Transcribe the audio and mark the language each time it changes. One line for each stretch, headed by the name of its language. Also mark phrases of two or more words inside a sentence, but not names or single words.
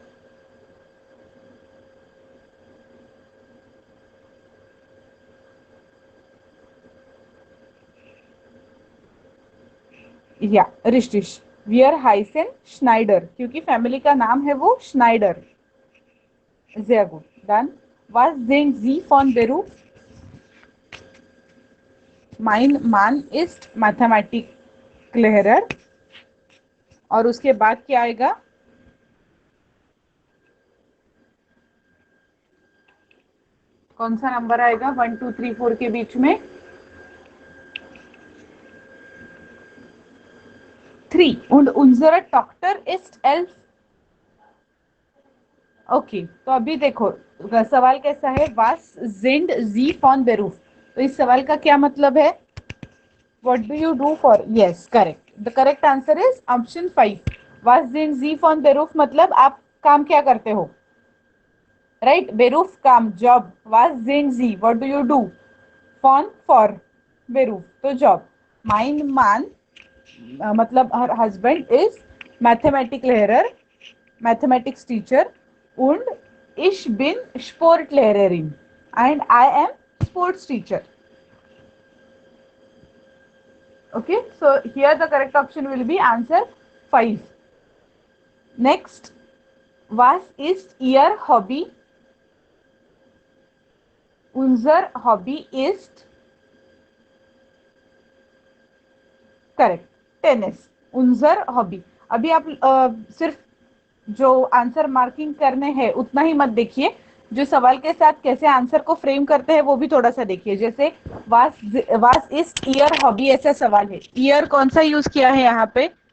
German: ja richtig wir heißen Schneider
Hindi: क्योंकि फैमिली का नाम है वो श्नाइडर
German: sehr gut dann was sind Sie von Beruf mein Mann ist Mathematiklehrer
Hindi: और उसके बाद क्या आएगा कौन सा नंबर आएगा 1 2 3 4 के बीच में 3
German: und unsere Tochter ist 11
Hindi: ओके तो अभी देखो सवाल कैसा है
German: was sind Sie von Beruf
Hindi: तो इस सवाल का क्या मतलब है
English: what do you do for yes correct the correct answer is option 5
German: was sind Sie von Beruf
Hindi: मतलब आप काम क्या करते हो Right?
German: Beruf kam, job. Was sind Sie?
English: What do you do?
German: Von, for. Beruf, तो job. Mein Mann,
English: मतलब her husband is
German: mathematics Lehrer,
English: mathematics teacher,
German: und ich bin Sportlehrerin,
English: and I am sports teacher. Okay, so here the correct option will be answer 5. Next,
German: was ist Ihr Hobby? Unser Hobby ist करेक्ट Tennis unser Hobby.
Hindi: अभी आप सिर्फ जो आंसर मार्किंग करने हैं उतना ही मत देखिए, जो सवाल के साथ कैसे आंसर को फ्रेम करते हैं वो भी थोड़ा सा देखिए. जैसे
German: was ist Ihr Hobby
Hindi: ऐसा सवाल है, ईयर कौन सा यूज किया है यहाँ पे?